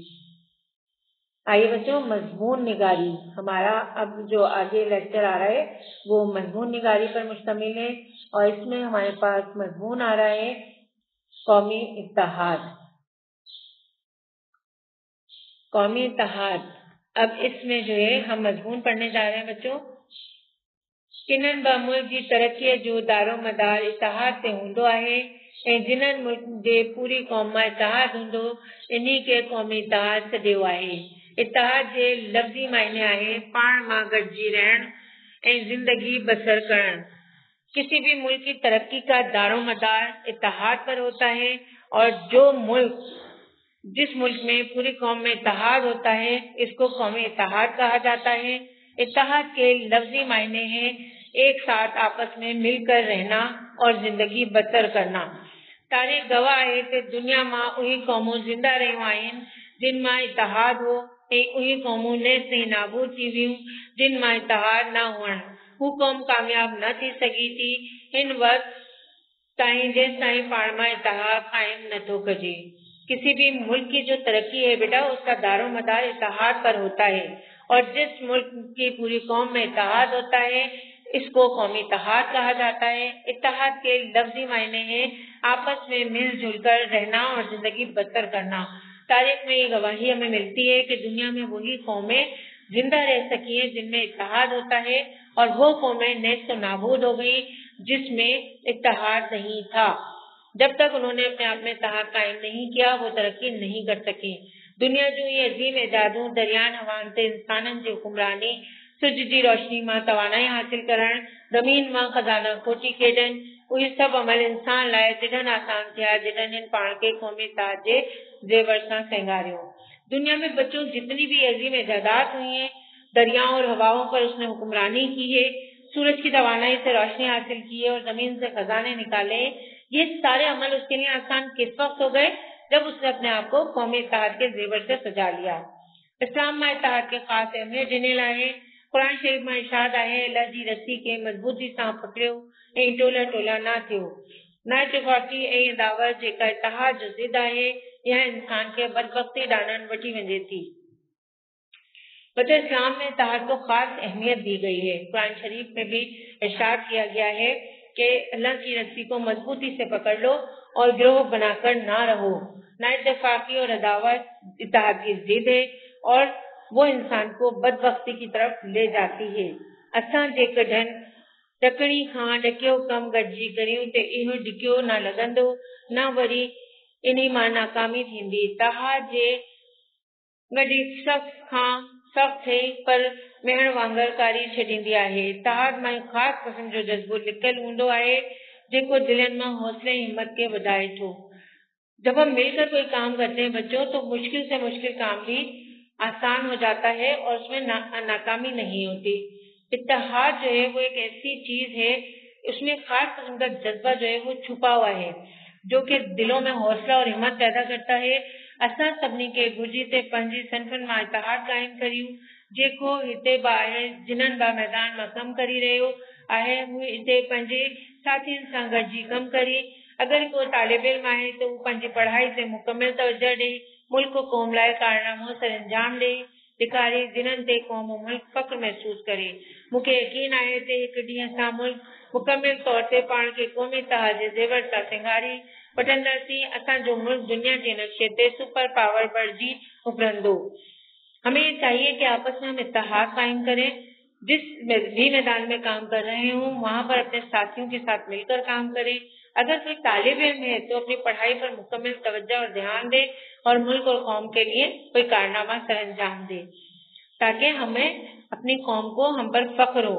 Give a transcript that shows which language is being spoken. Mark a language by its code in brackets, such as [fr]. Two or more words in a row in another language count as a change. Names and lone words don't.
[ur] آئیے بچوں، مضمون نگاری ہمارا اب جو آگے لیکچر آ رہا ہے وہ مضمون نگاری پر مشتمل ہے، اور اس میں ہمارے پاس مضمون آ رہا ہے قومی اتحاد. قومی اتحاد، اب اس میں جو ہے ہم مضمون پڑھنے جا رہے ہیں بچوں. [sd] किनन बा मुल्क जी तरक्की जो दारो मदार इत्तेहाद से हूंदो आहे, ऐं जिन्हनि मुल्क जे पूरी क़ौम मां इत्तेहाद हूंदो इन्ही खे क़ौमी इत्तेहाद सॾियो आहे। इत्तेहाद जे लफ़्ज़ी मायने आहे पाण मां गॾिजी रहण ऐं ज़िंदगी बसर करण। [ur] کسی بھی ملک کی ترقی کا دارومدار اتحاد پر ہوتا ہے، اور جو ملک جس ملک میں پوری قوم میں اتحاد ہوتا ہے اس کو قومی اتحاد کہا جاتا ہے. اتحاد کے لفظی معنی ہیں ایک ساتھ آپس میں مل کر رہنا اور زندگی بسر کرنا. [sd] तारीख़ गवाह है कि दुनिया मां उही क़ौमूं ज़िंदा रहियूं आहिनि जिन मां इत्तेहाद हो, ऐं उही क़ौमूं नेस्त ऐं नाबूद थी वियूं जिन मां इत्तेहाद न हुअण। हू क़ौम कामयाब न थी सघी थी हिन वक़्त ताईं जेसि ताईं पाण मां इत्तेहाद क़ाइम नथो कजे। [ur] کسی بھی ملک کی جو ترقی ہے بیٹا اس کا دارومدار اتحاد پر ہوتا ہے، اور جس ملک کی پوری قوم میں اتحاد ہوتا ہے اس کو قومی اتحاد کہا جاتا ہے. اتحاد کے لفظی معنی ہیں آپس میں مل جل کر رہنا اور زندگی بسر کرنا. تاریخ میں یہ گواہی ہمیں ملتی ہے کہ دنیا میں وہی قومیں زندہ رہ سکی ہیں جن میں اتحاد ہوتا ہے، اور وہ قومیں نیست نابود ہو گئی جس میں اتحاد نہیں تھا. جب تک انہوں نے اپنے آپ میں اتحاد قائم نہیں کیا وہ ترقی نہیں کر سکے. [sd] दुनिया जो ये अजीम इजादूं दरियान हवान ते इंसाननि जी हुक्मरानी, सिज जी रोशनी मां तवानाई हासिल करण, ज़मीन मां खजाना खोटी खेॾनि, उहे सभु अमल इंसान लाइ तिॾनि आसान थिया जिॾनि हिन पाण खे क़ौमी इत्तेहाद जे ज़ेवर सां संगारियो। [ur] دنیا میں بچوں جتنی بھی عظیم ایجادات ہوئی ہیں، دریاؤں اور ہواؤں پر اس نے حکمرانی کی ہے، سورج کی توانائی سے روشنی حاصل کی ہے اور زمین سے خزانے نکالے. یہ سارے عمل اس کے لیے آسان کس وقت ہو گئے? جب اس نے اپنے آپ کو قومی اتحاد کے زیور سے سجا لیا. [sd] इस्लाम में इत्तेहाद के खास अहमियत ॾिनल आहे। कुरान शरीफ में इरशाद आहे, अल्लाह जी रस्सी के मजबूती सां पकड़ियो ऐं टोला टोला न थियो। न इत्तेफ़ाक़ी ऐं दावत जेका इत्तेहाद जो ज़िद आहे, यह इंसान के बदबख्ती ॾांहुं वठी वञे थी। [ur] بچوں اسلام میں اتحاد کو خاص اہمیت دی گئی ہے. قرآن شریف میں بھی ارشاد کیا گیا ہے کہ اللہ کی رسی کو مضبوطی سے پکڑ لو اور گروہ بنا کر نہ رہو. نا اتفاقی اور عداوت اتحاد کی ضد ہے اور وہ انسان کو بدبختی کی طرف لے جاتی ہے. [sd] असां जेकॾहिं ॾकणी खां ॾकियो कमु गॾिजी करियूं त इहो ॾिकियो न लॻंदो, न वरी इन्ही मां नाकामी थींदी। तहार जे गॾी सख़्त खां सख़्त थिए पर मेहण वांगुरु कारी छॾींदी आहे। तहार मां ख़ासि क़िस्म जो जज़्बो लिकियलु हूंदो आहे जेको दिलनि मां हौसले ऐं हिम्मत खे वधाए थो। [ur] جب ہم مل کر کوئی کام کرتے ہیں بچوں، تو مشکل سے مشکل کام بھی آسان ہو جاتا ہے اور اس میں ناکامی نہیں ہوتی. اتحاد جو ہے وہ ایک ایسی چیز ہے، اس میں خاص قسم کا جذبہ جو ہے وہ چھپا ہوا ہے جو کہ دلوں میں حوصلہ اور ہمت پیدا کرتا ہے. [sd] असां सभिनी खे घुर्जी ते पंहिंजी सन्फ़नि मां इत्तेहाद क़ाइमु करियूं। जेको हिते ॿाहिरि जिन्हनि बि मैदान मां कमु करे रहियो आहे उहे हिते पंहिंजे साथियुनि सां गॾिजी कमु करे। अगरि को तालिब इल्म आहे त उहो पंहिंजी पढ़ाई ते मुकमिल तवजो ॾे, मुल्क क़ौम लाइ कारनामो सर अंजाम ॾे, ॾेखारे जिन्हनि ते क़ौम मुल्क फ़ख्र महसूस करे। मूंखे यकीन आहे त हिकु ॾींहुं असां मुल्क मुकमिल तौर ते पाण खे क़ौमी इत्तेहाद जे ज़ेवर सां सिंगारे वठंदासीं। असांजो मुल्क दुनिया के नक्शे ते सुपर पावर बणिजी उभरंदो। [ur] ہمیں چاہیے کہ آپس میں ہم اتحاد قائم کریں. جس بھی میدان میں کام کر رہے ہوں وہاں پر اپنے ساتھیوں کے ساتھ مل کر کام کریں. اگر کوئی طالب علم ہے تو اپنی پڑھائی پر مکمل توجہ اور دھیان دے اور ملک اور قوم کے لیے کوئی کارنامہ سر انجام دے، تاکہ ہمیں اپنی قوم کو ہم پر فخر ہو.